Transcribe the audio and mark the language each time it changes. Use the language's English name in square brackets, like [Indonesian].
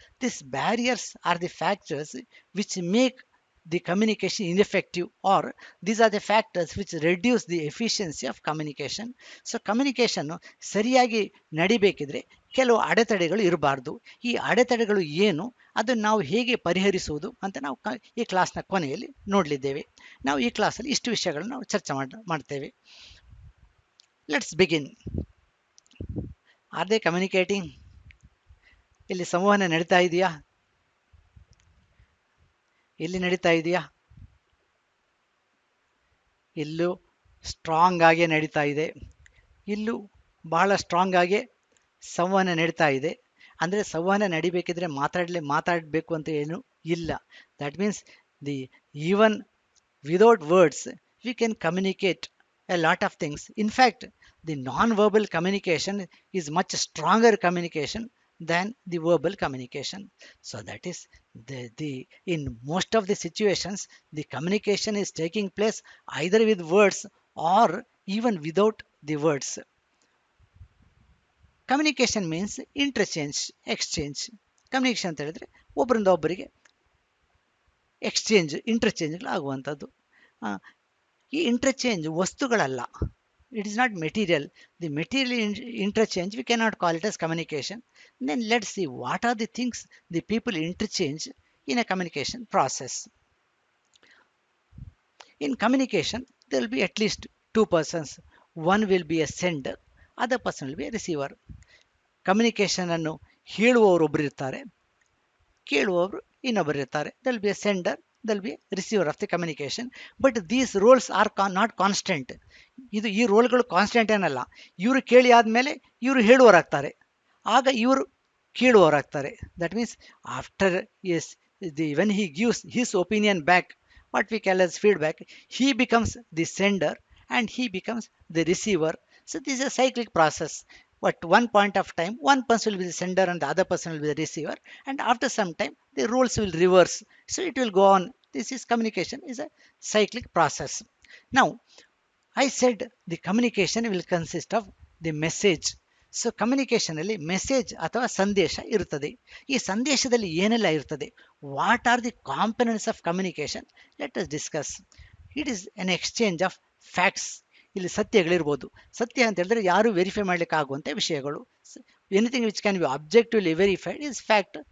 [English] These barriers are the factors which make the communication ineffective, or these are the factors which reduce the efficiency of communication. [Kannada] So communication ಸರಿಯಾಗಿ ನಡಿಬೇಕಿದ್ರೆ ಕೆಲವು ಅಡೆತಡೆಗಳು ಇರಬಾರ್ದು. ಈ ಅಡೆತಡೆಗಳು ಏನು, ಅದನ್ನು ನಾವು ಹೇಗೆ ಪರಿಹರಿಸುವುದು ಅಂತ ನಾವು ಈ ಕ್ಲಾಸ್ನ ಕೊನೆಯಲ್ಲಿ ನೋಡಲಿದ್ದೇವೆ. ನಾವು ಈ ಕ್ಲಾಸಲ್ಲಿ ಇಷ್ಟು ವಿಷಯಗಳನ್ನು ನಾವು ಚರ್ಚೆ ಮಾಡ್ತೇವೆ. [English] Let's begin. Are they communicating? [Kannada] ಇಲ್ಲಿ ಸಂವಹನ ನಡೀತಾ ಇದೆಯಾ? ಇಲ್ಲಿ ನಡೀತಾ ಇದೆಯಾ? ಇಲ್ಲೂ ಸ್ಟ್ರಾಂಗ್ ಆಗೇ ನಡೀತಾ ಇದೆ. ಇಲ್ಲೂ ಬಹಳ ಸ್ಟ್ರಾಂಗ್ ಆಗೇ ಸಂವಹನ ನಡೀತಾ ಇದೆ. ಅಂದರೆ ಸಂವಹನ ನಡಿಬೇಕಿದ್ರೆ ಮಾತಾಡಬೇಕು ಅಂತ ಏನು ಇಲ್ಲ. [English] That means the even without words we can communicate a lot of things. In fact, the non-verbal communication is much stronger communication than the verbal communication. So that is the in most of the situations, the communication is taking place either with words or even without the words. Communication means interchange, exchange. [Kannada] Communication ಅಂತ ಹೇಳಿದ್ರೆ ಒಬ್ಬರಿಂದ ಒಬ್ಬರಿಗೆ exchange, ಇಂಟರ್ಚೇಂಜ್ಗಳು ಆಗುವಂಥದ್ದು. ಈ interchange ವಸ್ತುಗಳಲ್ಲ, [English] It is not material. The material interchange we can not call it as communication. Then let's see what are the things the people interchange in a communication process. In communication, there will be at least two persons. One will be a sender, other person will be a receiver. [Kannada] Communication ಅನ್ನು ಹೇಳುವವರು ಒಬ್ಬರು ಇರ್ತಾರೆ, ಕೇಳುವವರು ಇನ್ನೊಬ್ಬರು ಇರ್ತಾರೆ. [English] there will be a sender, there will be a receiver of the communication. But these roles are not constant. [Kannada] ಈ ರೋಲ್ಗಳು constant ಏನಲ್ಲ. ಇವರು ಕೇಳಿ ಆದಮೇಲೆ ಇವರು ಹೇಳುವವರಾಗ್ತಾರೆ, ಆಗ ಇವರು ಕೇಳುವವರಾಗ್ತಾರೆ. [English] That means after when he gives his opinion back, what we call as feedback, he becomes the sender and he becomes the receiver. So this is a cyclic process. At one point of time, one person will be the sender and the other person will be the receiver, and after some time the roles will reverse. So it will go on. This is communication is a cyclic process. Now I said the communication will consist of the message. [Kannada] So ಕಮ್ಯುನಿಕೇಷನಲ್ಲಿ message ಅಥವಾ ಸಂದೇಶ ಇರುತ್ತದೆ. ಈ ಸಂದೇಶದಲ್ಲಿ ಏನೆಲ್ಲ ಇರ್ತದೆ, [English] What are the components of communication, let us discuss. It is an exchange of facts. [Kannada] ಇಲ್ಲಿ ಸತ್ಯಗಳಿರ್ಬೋದು. ಸತ್ಯ ಅಂತ ಹೇಳಿದ್ರೆ ಯಾರು ವೆರಿಫೈ ಮಾಡಲಿಕ್ಕೆ ಆಗುವಂಥ ವಿಷಯಗಳು. [English] Anything which can be objectively verified is fact.